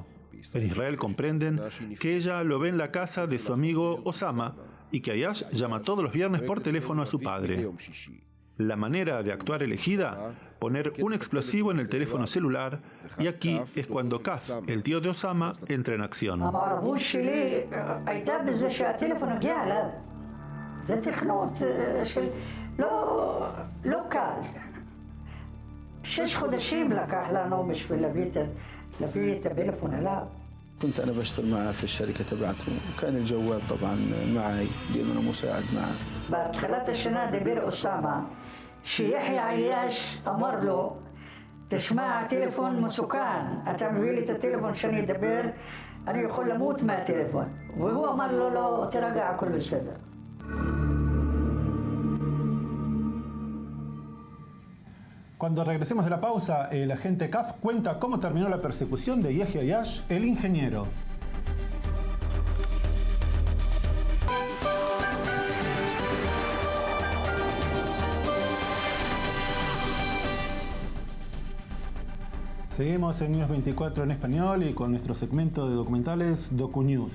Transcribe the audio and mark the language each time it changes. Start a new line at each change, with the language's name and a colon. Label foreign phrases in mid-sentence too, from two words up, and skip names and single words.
Spanish: En Israel comprenden que ella lo ve en la casa de su amigo Osama y que Ayash llama todos los viernes por teléfono a su padre. La manera de actuar elegida, poner un explosivo en el teléfono celular, y aquí es cuando Kaf, el tío de Osama, entra en acción.
Hebrew: לא קל. 6 חודשים לקח לנו בשביל להביא את הפלאפון אליו.
Arabic: كنت أنا بشتغل معه في الشركة تبعته وكان الجوال طبعا معي لأنه أنا مساعد معه.
Hebrew: בתחילת השנה דיבר אוסמה שיחיא עיאש אמר לו תשמע, הטלפון מסוכן, אתה מביא לי את הטלפון שאני אדבר, אני יכול למות מהטלפון. והוא אמר לו לא, תרגע, הכל בסדר.
Spanish: Cuando regresemos de la pausa, el agente Kaf cuenta cómo terminó la persecución de Yehia Ayash, el ingeniero. Seguimos en News 24 en español y con nuestro segmento de documentales DocuNews.